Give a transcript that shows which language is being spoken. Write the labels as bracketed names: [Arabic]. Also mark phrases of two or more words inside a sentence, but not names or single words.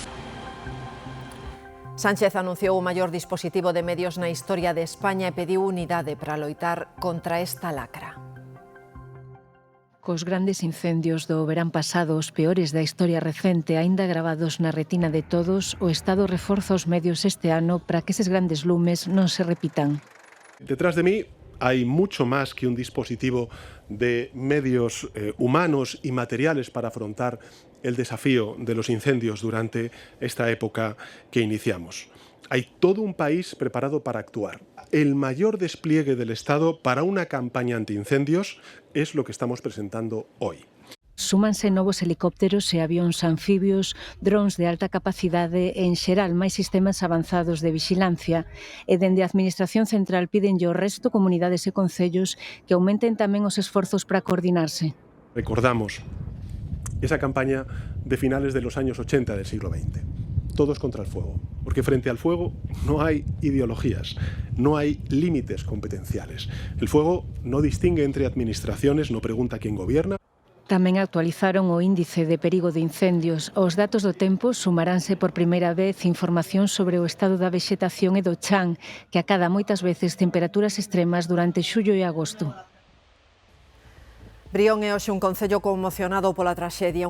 [Galician] Sánchez anunciou o maior dispositivo de medios na historia de España e pediu unidade para loitar contra esta lacra. Cos grandes incendios do verán pasado, os peores da historia recente, aínda gravados na retina de todos, o Estado reforza os medios este ano para que eses grandes lumes non se repitan. [Spanish] Detrás de mí hay mucho más que un dispositivo de medios humanos y materiales para afrontar el desafío de los incendios durante esta época que iniciamos. Hay todo un país preparado para actuar. El mayor despliegue del Estado para una campaña antiincendios es lo que estamos presentando hoy. [Galician] Súmanse novos helicópteros e avións anfibios, drons de alta capacidade e, en xeral, máis sistemas avanzados de vixilancia. E dende a Administración Central pídenlle ao resto comunidades e concellos que aumenten tamén os esforzos para coordinarse. [Spanish] Recordamos esa campaña de finales de los años 80 del siglo XX. Todos contra el fuego, porque frente al fuego no hay ideologías, no hay límites competenciales. El fuego no distingue entre administraciones, no pregunta quién gobierna. [Galician] Tamén actualizaron o índice de perigo de incendios. Os datos do tempo sumaránse por primeira vez información sobre o estado da vexetación e do chan, que acada moitas veces temperaturas extremas durante xullo e agosto. Brión é hoxe un concello conmocionado pola traxedia.